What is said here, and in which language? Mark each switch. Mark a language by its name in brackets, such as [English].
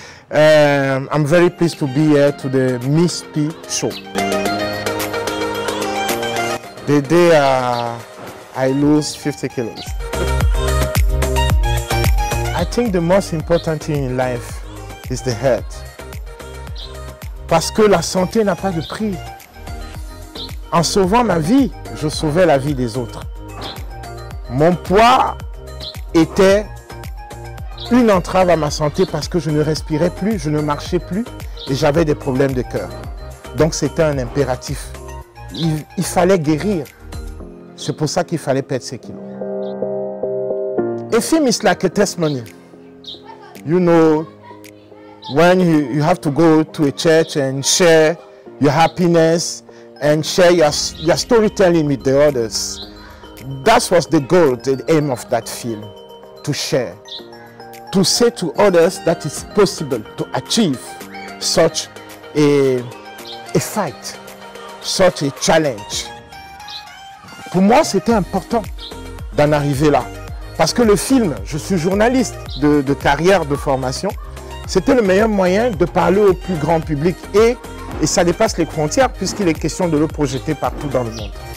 [English] I'm very pleased to be here to the Miss P show. The day I lose 50 kilos. I think the most important thing in life is the health. [French] Parce que la santé n'a pas de prix. En sauvant ma vie, je sauvais la vie des autres. Mon poids était une entrave à ma santé parce que je ne respirais plus, je ne marchais plus et j'avais des problèmes de cœur. Donc c'était un impératif. Il fallait guérir. C'est pour ça qu'il fallait perdre ces kilos. [English] A film is like a testimony. You know, when you have to go to a church and share your happiness and share your storytelling with the others. That was the goal, the aim of that film, to share. To say to others that it's possible to achieve such a fight, such a challenge. [French] Pour moi, c'était important d'en arriver là. Parce que le film, je suis journaliste de carrière, de formation, c'était le meilleur moyen de parler au plus grand public et ça dépasse les frontières puisqu'il est question de le projeter partout dans le monde.